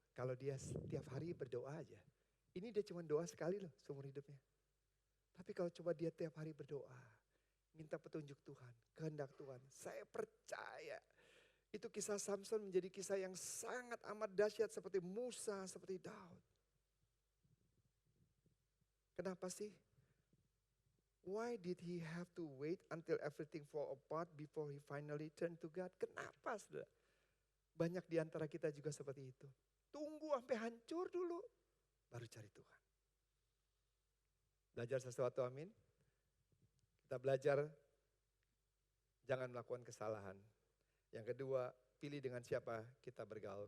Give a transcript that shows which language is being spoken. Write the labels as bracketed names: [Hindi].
[Indonesian] Kalau dia setiap hari berdoa aja. Ini dia cuma doa sekali loh seumur hidupnya. Tapi kalau coba dia tiap hari berdoa. Minta petunjuk Tuhan, kehendak Tuhan. Saya percaya. Itu kisah Samson menjadi kisah yang sangat amat dahsyat seperti Musa, seperti Daud. Kenapa sih? [English] Why did he have to wait until everything fall apart before he finally turned to God? [Indonesian] Kenapa, saudara? Banyak di antara kita juga seperti itu. Tunggu sampai hancur dulu, baru cari Tuhan. Belajar sesuatu, amin. Kita belajar jangan melakukan kesalahan. Yang kedua, pilih dengan siapa kita bergaul.